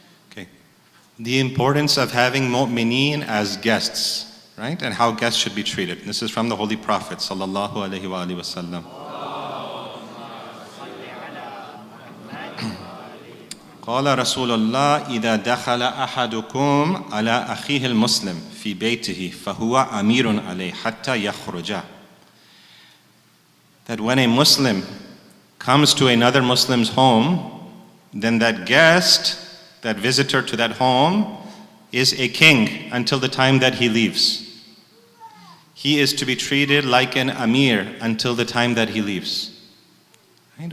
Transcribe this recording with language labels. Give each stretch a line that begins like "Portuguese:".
English: Okay. The importance of having mu'mineen as guests, right? And how guests should be treated. This is from the Holy Prophet sallallahu alaihi wasallam.
Arabic: قال رسول الله إذا دخل أحدكم على أخيه المسلم في بيته فهو أمير عليه حتى يخرج.
English: That when a Muslim comes to another Muslim's home, then that guest, that visitor to that home, is a king until the time that he leaves. He is to be treated like an Amir until the time that he leaves. Right?